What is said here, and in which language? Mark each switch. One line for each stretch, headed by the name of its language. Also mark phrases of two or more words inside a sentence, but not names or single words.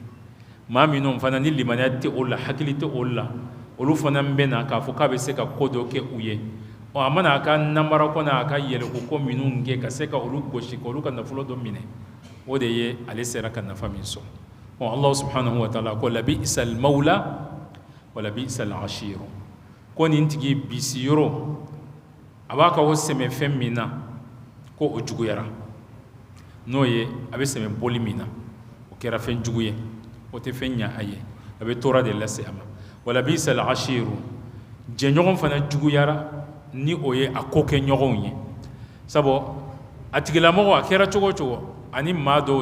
Bambara: maa minnu fana ni limaniya tɛ o la hakili tɛ o la olu fana bɛ na k'a fɔ k'a bɛ se ka ko dɔ kɛ u ye a mana a ka namara kɔnɔ a ka yɛlɛko ko minnu kɛ ka se ka olu gosi ka olu ka nafolo dɔ minɛ o de ye ale sera ka nafa min sɔrɔ
Arabic: الله سبحانه وتعالى
Bambara: ko
Arabic: لبئس المولى ولبئس العشير
Bambara: ko nin tigi bisiyɔrɔ a b'a ka o sɛmɛ fɛn min na ko o juguyara n'o ye a bɛ sɛmɛ boli min na o kɛra fɛn jugu ye o tɛ fɛn ɲɛ a ye a bɛ tɔɔrɔ de lase a ma
Arabic: ولبئس العشير
Bambara: jɛɲɔgɔn fana juguyara ni o ye a ko kɛ ɲɔgɔnw ye sabu a tigilamɔgɔ a kɛra cogo o cogo ani maa dɔw